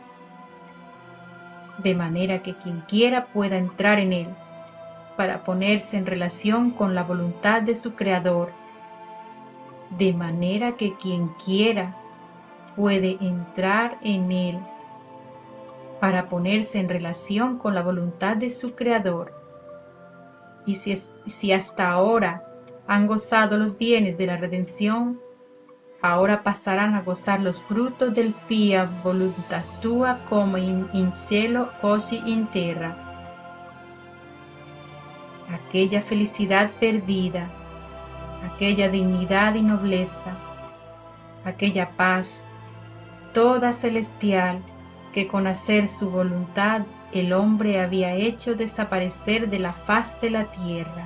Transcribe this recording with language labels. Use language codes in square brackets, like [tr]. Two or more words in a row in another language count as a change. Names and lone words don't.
[es] de manera que quien quiera pueda entrar en él, para ponerse en relación con la voluntad de su Creador, de manera que quien quiera puede entrar en él, para ponerse en relación con la voluntad de su Creador. Y si hasta ahora han gozado los bienes de la redención, ahora pasarán a gozar los frutos del [la] fiat voluntas tua [it] como in cielo così in terra. [es] Aquella felicidad perdida, aquella dignidad y nobleza, aquella paz toda celestial que con hacer su voluntad el hombre había hecho desaparecer de la faz de la tierra.